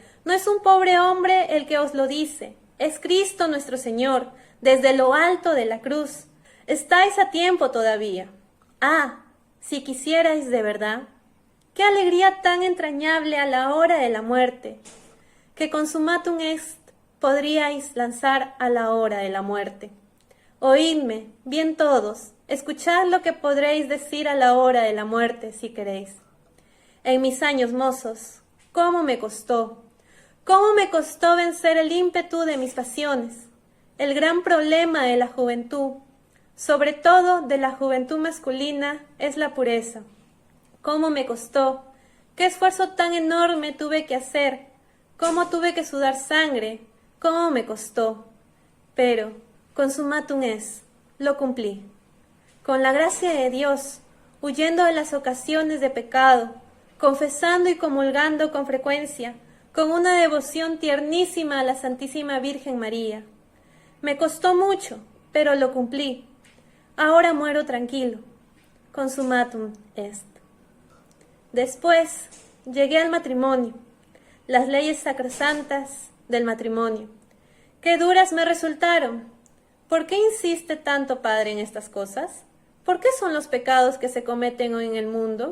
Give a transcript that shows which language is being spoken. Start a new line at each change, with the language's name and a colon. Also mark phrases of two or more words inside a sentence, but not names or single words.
Spanish: No es un pobre hombre el que os lo dice, es Cristo nuestro Señor, desde lo alto de la cruz. Estáis a tiempo todavía. Si quisierais de verdad, qué alegría tan entrañable a la hora de la muerte, que
Latin: consumatum est
Spanish: podríais lanzar a la hora de la muerte. Oídme, bien todos, escuchad lo que podréis decir a la hora de la muerte, si queréis. En mis años mozos, ¿cómo me costó vencer el ímpetu de mis pasiones, el gran problema de la juventud, sobre todo de la juventud masculina, es la pureza. ¿Cómo me costó? ¿Qué esfuerzo tan enorme tuve que hacer? ¿Cómo tuve que sudar sangre? ¿Cómo me costó? Pero,
Latin: consumatum est,
Spanish: lo cumplí. Con la gracia de Dios, huyendo de las ocasiones de pecado, confesando y comulgando con frecuencia, con una devoción tiernísima a la Santísima Virgen María. Me costó mucho, pero lo cumplí. Ahora muero tranquilo.
Latin: Consumatum est.
Spanish: Después llegué al matrimonio, las leyes sacrosantas del matrimonio. ¡Qué duras me resultaron! ¿Por qué insiste tanto, Padre, en estas cosas? ¿Por qué son los pecados que se cometen hoy en el mundo?